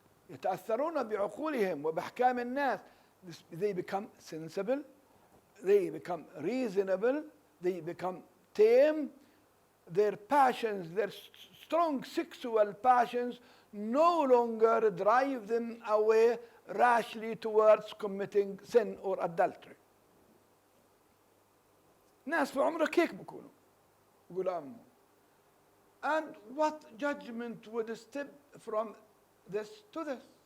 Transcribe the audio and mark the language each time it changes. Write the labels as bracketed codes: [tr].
[ar] يتأثرون بعقولهم وبأحكام الناس. [en] They become sensible, they become reasonable, they become tame. Their passions, their strong sexual passions, no longer drive them away rashly towards committing sin or adultery. [ar] ناس في عمرك هيك بكونوا غلام. [en] And what judgment would step from this to this?